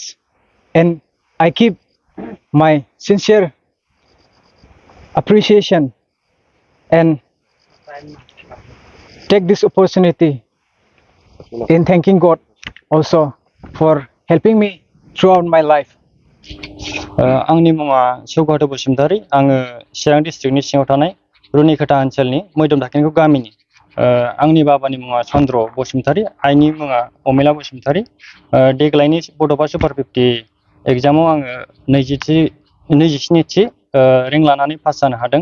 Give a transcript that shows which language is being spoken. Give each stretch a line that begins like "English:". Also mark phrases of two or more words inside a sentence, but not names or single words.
English: And I keep my sincere appreciation and take this opportunity in thanking God also for helping me throughout my life.
Bodo: आंनि मुङा सौगात बसुमतारी। आङो चिरां डिस्ट्रिक्टनि सिङाव थानाय रुनिकाटा ओनसोलनि मैदम दाखिनगाव गामिनि। आंनि बाबानि मुङा चन्द्र बसुमतारी, आइनि मुङा अमेला बसुमतारी। देग्लायनि बड'फा सुपार 50 एग्जामाव आङो
English: 27th rank
Bodo: लानानै पास जानो हादों।